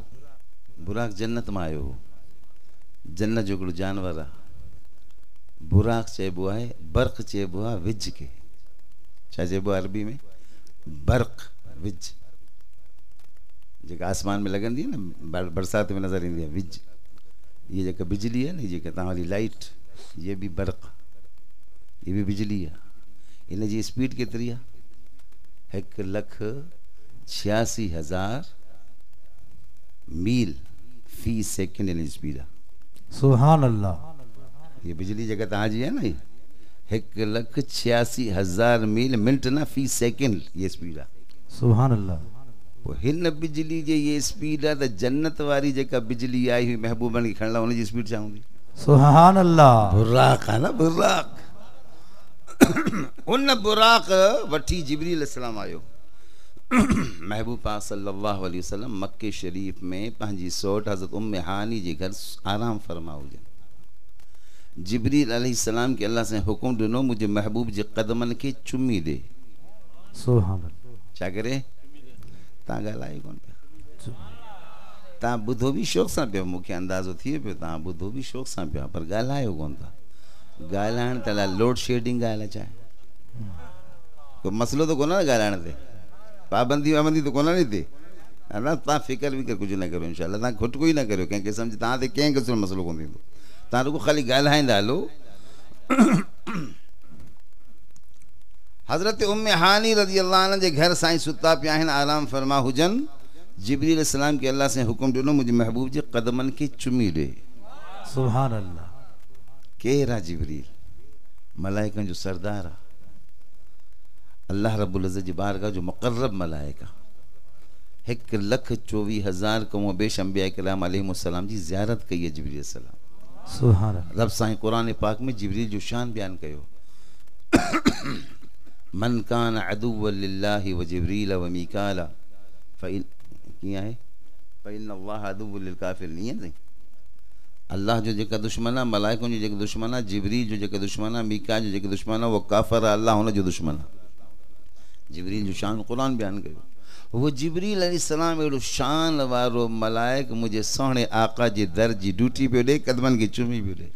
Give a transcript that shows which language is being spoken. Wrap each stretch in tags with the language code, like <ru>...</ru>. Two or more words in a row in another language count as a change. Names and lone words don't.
<sd>बुराक जन्नत में आयो हो। जन्नत जो हिकिड़ो जानवर आहे। बुराक चइबो आहे, बर्क़ चइबो आहे विज के। छा चइबो आहे अरबी में? बर्क़, विज, जेका आसमान में लॻंदी आहे न, बरसात में नज़र ईंदी आहे, विज। ये जेका बिजली है ना, जेका तव्हां वाली लाइट, ये भी बर्क़, ये भी बिजली आहे। इन जी स्पीड केतिरी आहे? 1,86,000 मील फी सेकेंड इन जी स्पीड आहे।</sd> <ar>سبحان الله.</ar> <sd>ये बिजली जेका तव्हांजी आहे न, 1,86,000 मील मिनट न फी सेकेंड ये स्पीड आहे।</sd> <ar>سبحان الله.</ar> <sd>पोइ हिन बिजली जे ये स्पीड आहे त जन्नत वारी जेका बिजली आई हुई महबूबनि खे खणण लाइ, हुनजी स्पीड छा हूंदी?</sd> <ar>سبحان الله.</ar> <sd>बुराक आहे न, बुराक। उन बुराक वठी जिब्रील अलैहिस्सलाम आयो। महबूब पाक</sd> <ar>صلى الله عليه وسلم</ar> <sd>मक्के शरीफ में पंहिंजी सौट हज़रत उम्मे हानी जे घर आराम फरमा हुजनि। जिब्रील अलैहिस्सलाम के अल्लाह से हुकुम ॾिनो मुंहिंजे महबूब जे क़दमनि खे चुमी ॾे।</sd> <ar>سبحان الله.</ar> <sd>छा करे? तव्हां ॻाल्हायो कोन पिया, तव्हां ॿुधो बि शौक़ सां पियो, मूंखे अंदाज़ो थिए पियो तव्हां ॿुधो बि शौक़ सां पिया, पर ॻाल्हायो कोन था। ॻाल्हाइण त अलाए लोड शेडिंग ॻाल्हि छा आहे? कोई मसइलो त कोन आहे ॻाल्हाइण ते, पाबंदी वाबंदी त कोन आहे हिते, है न? तव्हां फ़िकर विकर कुझु न करो, इंशाअल्लाह तव्हां खुटको ई न करियो कंहिंखे सम्झ, तव्हां ते कंहिं क़िस्म जो मसइलो कोन थींदो, तव्हां रुगो ख़ाली ॻाल्हाईंदा हलो। हज़रत उम्मे हानी</sd> <ar>رضي الله عنها</ar> <sd>जे घर साईं सुता पिया आहिनि, आराम फरमा हुजनि। जिब्रील अलैहिस्सलाम के अल्लाह से हुकुम ॾिनो मुंहिंजे महबूब जे क़दमनि खे चुमी ॾे।</sd> <ar>سبحان الله.</ar> <sd>केरु आहे जिब्रील? मलाइकनि जो सरदार आहे,</sd> <ar>الله رب العزة</ar> <sd>जी बारगाह जो मुक़र्रब मलाइक आहे। 1,24,000 कौम बेश अंबिया किराम अलैहिमुस्सलाम जी ज़ियारत कई है जिब्रील अलैहिस्सलाम।</sd> <ar>سبحان الله.</ar> <sd>रब साईं क़ुरान पाक में जिब्रील जो शान बयान कयो।</sd> <ar>من كان عدوا لله وجبريل وميكال فإن</ar> <sd>कीअं आहे</sd> <ar>فإن الله عدو للكافرين.</ar> <sd>ईअं नहीं, अल्लाह जो जेका दुश्मन आहे, मलाइकनि जो जेका दुश्मन आहे, जिब्रील जो जेका दुश्मन आहे, मीका जो जेका दुश्मन आहे, वो काफ़िर आहे, अल्लाह हुन जो दुश्मन आहे। जिब्रील जो शान क़ुरान बयान कयो। वो जिब्रील अलैहिस्सलाम अहिड़ो शान वारो मलाइक मुंहिंजे सोहणे आका जे दर जी ड्यूटी पियो ॾे, क़दमनि खे चुमी पियो ॾे।</sd>